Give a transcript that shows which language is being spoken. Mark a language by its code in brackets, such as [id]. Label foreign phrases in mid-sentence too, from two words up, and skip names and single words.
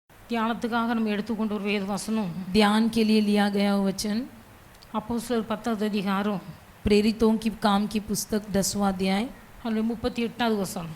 [ta] தியானத்துக்காக நம்ம எடுத்துக்கொண்ட ஒரு வேத வசனம் [hi] ध्यान के लिए लिया गया वचन [ta] அப்போஸ்தலர் 10வது அதிகாரம் [hi] प्रेरितों की काम की पुस्तक 10वां अध्याय [ta] அதில் 38வது வசனம்